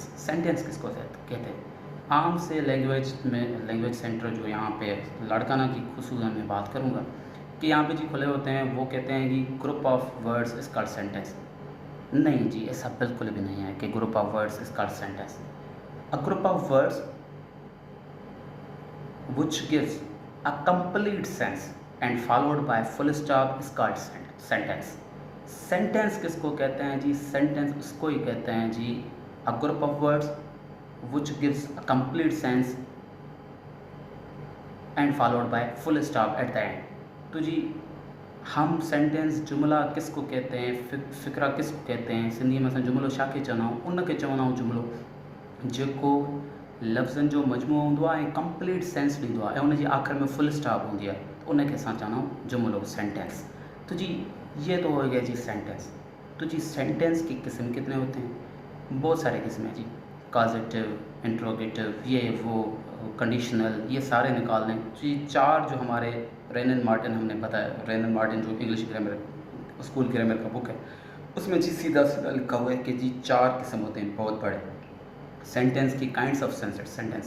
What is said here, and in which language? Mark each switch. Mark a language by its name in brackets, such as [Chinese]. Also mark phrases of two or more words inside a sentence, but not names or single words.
[Urdu] سینٹنس کس کو کہتے ہیں? عام سے لینگویج میں, [English] language center [Urdu] جو یہاں پہ لاڑکانہ کی خصوصاً میں بات کروں گا کہ یہاں پہ جی کھلے ہوتے ہیں، وہ کہتے ہیں کہ [English] group of words is called sentence. [Urdu] نہیں جی، ایسا بالکل بھی نہیں ہے کہ [English] group of words is called sentence. a group of words which gives a complete sense and followed by full stop is called sentence। [Urdu] سینٹنس کس کو کہتے ہیں جی? سینٹنس اس کو ہی کہتے ہیں جی [English] a group of words which gives a complete sense and followed by full stop at the end. [Urdu] تو جی ہم سینٹنس جملہ کس کو کہتے ہیں، فقرہ کس کو کہتے ہیں? [Sindhi] सिंधी में असां जुमिलो छा खे चवंदा आहियूं? उन खे चवंदा आहियूं जुमिलो जेको लफ़्ज़नि जो मजमूओ हूंदो आहे ऐं [English] complete sense [Sindhi] ॾींदो आहे ऐं उनजी आख़िर में [English] full stop [Sindhi] हूंदी आहे, तो उनखे असां चवंदा आहियूं जुमिलो, सेंटेंस। [Urdu] تو جی یہ تو ہو گیا جی سینٹنس۔ تو جی سینٹنس کی قسم کتنے ہوتے ہیں? بہت سارے قسم ہیں جی، کوجیٹو، انٹروگیٹو، یہ وہ، کنڈیشنل، یہ سارے نکال لیں جی. 4 جو ہمارے رینن مارٹن ہم نے بتایا، رینن مارٹن جو [English] English grammar school grammar [Urdu] کا بک ہے، اس میں جی سیدھا سیدھا لکھا ہوا ہے کہ جی 4 قسم ہوتے ہیں بہت بڑے سینٹنس کی, [English] kinds of sentence.